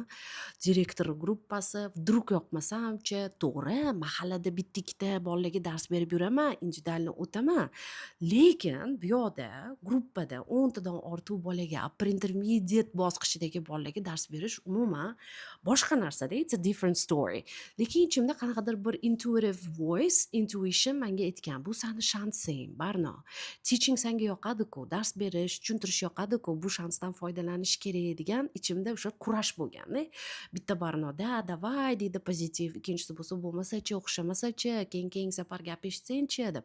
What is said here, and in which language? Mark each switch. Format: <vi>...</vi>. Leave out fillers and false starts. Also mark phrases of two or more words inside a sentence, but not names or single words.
<uz>Direktor gruppasi, vdrug yoqmasamchi, to'g'ri, mahallada bitta ikkita bolalarga dars berib yuraman, individualni o'taman. Lekin bu yoqda gruppada 10 tadan ortiq bolaga,</uz> <en>upper intermediate</en> <uz>bosqichidagi bolalarga dars berish umuman boshqa narsa-da,</uz> <en>it's a different story.</en> <uz>Lekin ichimda qanaqadir bir intuition menga aytgan, bu seni shansing, Barno. Teaching senga yoqadi-ku, dars berish, tushuntirish yoqadi-ku, bu shansdan foydalanish kerak degan ichimda o'sha kurash bo'lgan-da. Bitta Barnoda, davay deydi pozitiv, ikkinchisi bo'lsa bo'lmasa-chi, o'xshamasa-chi, keyin safar gap eshitsang-chi deb.</uz>